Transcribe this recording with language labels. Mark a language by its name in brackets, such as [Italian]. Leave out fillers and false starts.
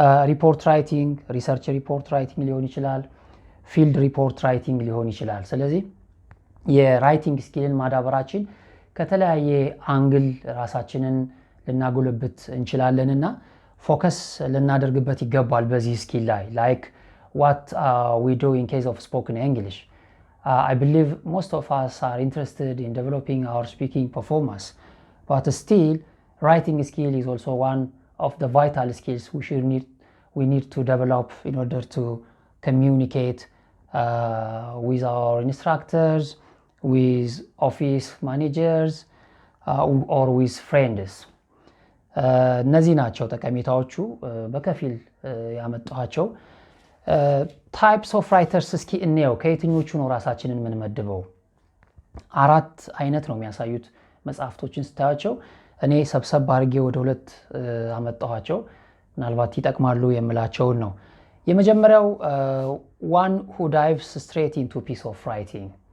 [Amharic] ሪፖርት ራይቲንግ፣ ሪሰርች ሪፖርት ራይቲንግ ሊሆን ይችላል፣ ፊልድ ሪፖርት ራይቲንግ ሊሆን ይችላል። ስለዚህ የራይቲንግ ስኪልን ማዳበራችን ከተለያየ አንግል ራሳችንን ልናጎለብት እንችላለንና ፎከስ ልናደርግበት ይገባል በዚህ ስኪል ላይ [English] like what we do in case of spoken English. I believe most of us are interested in developing our speaking performance, but still writing skill is also one of the vital skills we need to develop in order to communicate with our instructors, with office managers, or with friends. [Amharic] እነዚህ ናቸው ጠቀሜታዎቹ በከፊል ያመጣኋቸው። [English] ታይፕስ ኦፍ ራይተርስ [Amharic] እስኪ እንየው። ከየትኞቹ ነው ራሳችንን የምንመድበው? አራት አይነት ነው የሚያሳዩት መጽሐፍቶችን ስታያቸው። እኔ ሰብሰብ አድርጌ ወደ ሁለት አመጣኋቸው፣ ምናልባት ይጠቅማሉ የምላቸውን ነው። የመጀመሪያው [English] one who dives straight into piece of writing።